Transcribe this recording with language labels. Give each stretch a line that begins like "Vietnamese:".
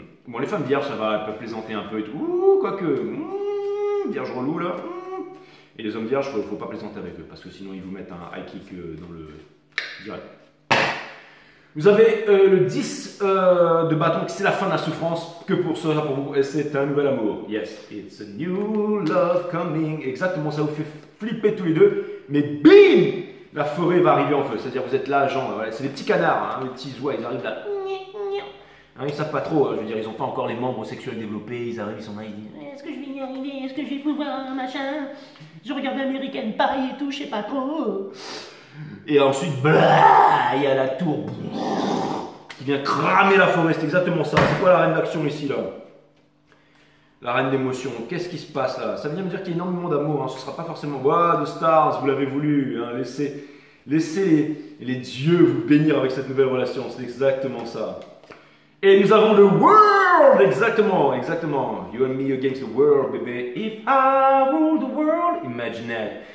French: Bon, les femmes vierges, ça va, elles peuvent plaisanter un peu et tout. Ouh, quoique. Vierge relou, là. Et les hommes vierges, faut pas plaisanter avec eux, parce que sinon, ils vous mettent un high kick dans le direct. Vous avez le 10 de bâton, c'est la fin de la souffrance. Que pour cela, pour vous, c'est un nouvel amour.
English: Yes, it's a new love coming.
French: Exactement, ça vous fait flipper tous les deux. Mais bim, la forêt va arriver en feu. C'est-à-dire, vous êtes là, genre, ouais, c'est des petits canards, hein, les petits oies, ils arrivent là. Hein, ils savent pas trop, je veux dire, ils n'ont pas encore les membres sexuels développés. Ils arrivent, ils sont là, ils disent, est-ce que je vais y arriver? Est-ce que je vais pouvoir, machin? Je regarde American Pie et tout, je sais pas trop. Et ensuite, blah, il y a la tour qui vient cramer la forêt. C'est exactement ça. C'est quoi la reine d'action ici, là? La reine d'émotion. Qu'est-ce qui se passe là? Ça vient me dire qu'il y a énormément d'amour. Hein. Ce ne sera pas forcément de stars, vous l'avez voulu. Hein. Laissez les dieux vous bénir avec cette nouvelle relation. C'est exactement ça. Et nous avons le world. Exactement.
English: You and me against the world, baby. If I rule the world, imagine that.